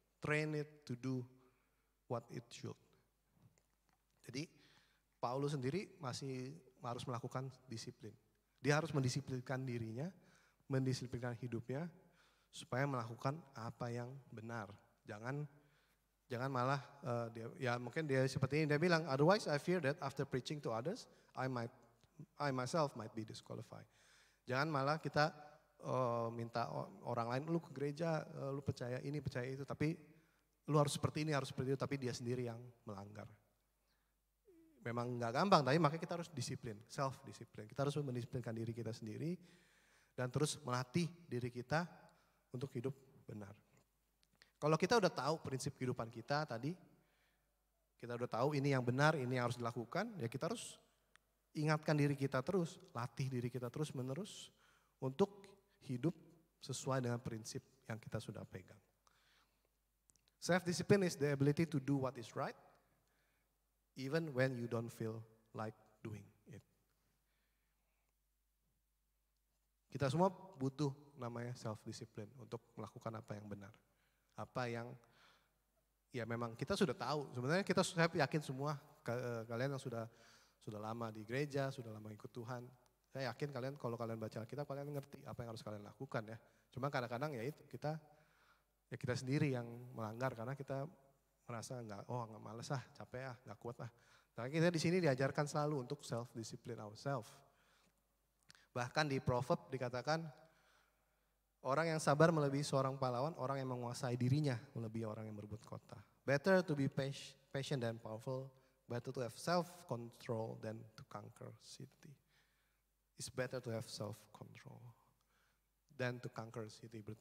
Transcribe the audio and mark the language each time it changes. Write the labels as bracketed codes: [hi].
[en] Train it to do what it should. [id] Jadi Paulus sendiri masih harus melakukan disiplin. Dia harus mendisiplinkan dirinya, mendisiplinkan hidupnya supaya melakukan apa yang benar. Jangan malah mungkin dia seperti ini dia bilang, [en] otherwise I fear that after preaching to others, I myself might be disqualified. [id] Jangan malah kita minta orang lain, lu ke gereja, lu percaya ini, percaya itu, tapi lu harus seperti ini, harus seperti itu, tapi dia sendiri yang melanggar. Memang nggak gampang, tapi makanya kita harus disiplin, self-disiplin. Kita harus mendisiplinkan diri kita sendiri dan terus melatih diri kita untuk hidup benar. Kalau kita udah tahu prinsip kehidupan kita tadi, kita udah tahu ini yang benar, ini yang harus dilakukan, ya kita harus ingatkan diri kita terus, latih diri kita terus menerus untuk hidup sesuai dengan prinsip yang kita sudah pegang. [en] Self-discipline is the ability to do what is right, even when you don't feel like doing it. [id] Kita semua butuh namanya self-discipline untuk melakukan apa yang benar. Apa yang ya memang kita sudah tahu. Sebenarnya saya yakin semua kalian yang sudah sudah lama di gereja, sudah lama ikut Tuhan. Saya yakin kalian kalau kalian baca Alkitab kalian ngerti apa yang harus kalian lakukan ya. Cuma kadang-kadang ya itu kita sendiri yang melanggar karena kita merasa nggak males capek nggak kuat Nah kita di sini diajarkan selalu untuk [en] self discipline ourselves. [id] Bahkan di Proverb dikatakan orang yang sabar melebihi seorang pahlawan, orang yang menguasai dirinya melebihi orang yang berbuat kota. [en] Better to be patient than powerful, better to have self-control than to conquer city. It's better to have self-control than to conquer city.